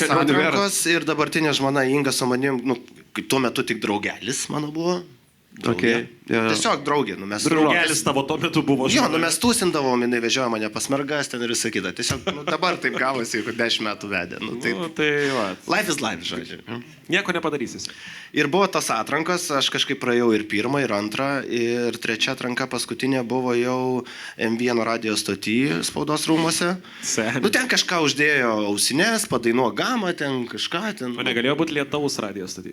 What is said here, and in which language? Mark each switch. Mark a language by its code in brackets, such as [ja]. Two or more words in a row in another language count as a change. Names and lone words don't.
[lt] čia ne univeras. atrankos ir dabartinė žmona Inga su manim, nu, kaip tuo metu tik draugelis mano buvo. Okay. Ja. Tiesiog draugė, nu mes... Draugelis tavo tuo metu buvo. Jo, nu mes tūsindavom, jinai vežiojo mane pas mergas ten ir visą kitą. Tiesiog nu, dabar taip gavosi, jeigu 10 metų vedė. Nu, taip. Nu, tai va. [en] Life is life, [lt] žodžiu. Nieko nepadarysis. Ir buvo tos atrankos, aš kažkaip praėjau ir pirmą, ir antrą, ir trečia atranka paskutinė buvo jau M1 radio stoty spaudos rūmose. Seni. Nu ten kažką uždėjo ausinės, padainuo gamą, ten kažką ten. O negalėjo būti Lietuvos radijos stoty.